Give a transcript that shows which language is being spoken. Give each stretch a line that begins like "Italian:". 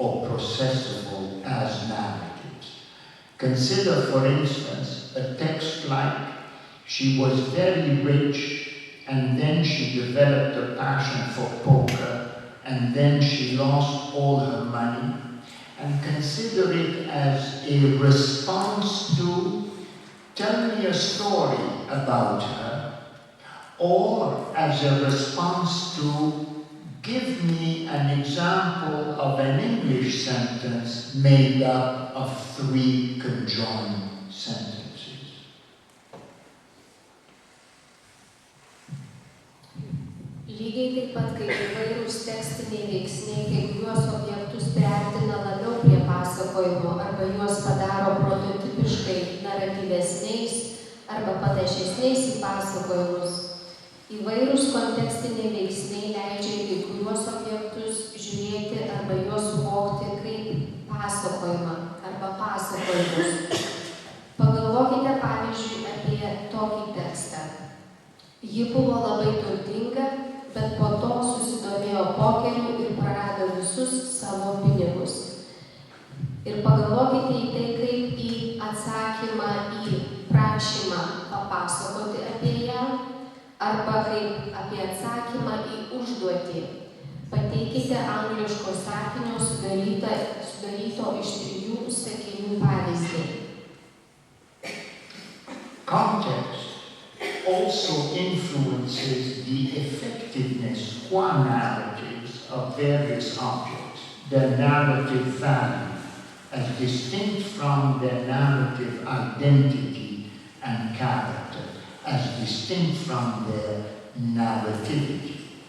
English: or processable as narratives. Consider, for instance, a text like, "She was very rich, and then she developed a passion for poker, and then she lost all her money," and consider it as a response to, "Tell me a story about her," or as a response to, "Give me an example of an English sentence made up of 3 conjoined sentences."
Lithuanian: Lygiai taip pat kaip įvairūs tekstiniai veiksniai, kai kuriuos objektus priartina labiau prie pasakojimo arba juos padaro prototipiškai naratyvesniais arba panašesniais į pasakojimus. Įvairūs kontekstiniai veiksniai leidžia į kai kuriuos objektus žiūrėti arba juos suvokti kaip pasakojimą arba pasakojimus. Pagalvokite pavyzdžiui apie tokį tekstą. Ji buvo labai turtinga, bet po to susidomėjo pokeriu ir prarado visus savo pinigus. Ir pagalvokite į tai kaip į atsakymą į prašymą papasakoti apie ją, arba kaip apie atsakymą į užduotį. Pateikite angliško sakinio sudaryto iš 3 sakinių pavyzdį.
English: Context also influences the effectiveness qua narratives of various objects, their narrative value, as distinct from their narrative identity and character, as distinct from their narrativity.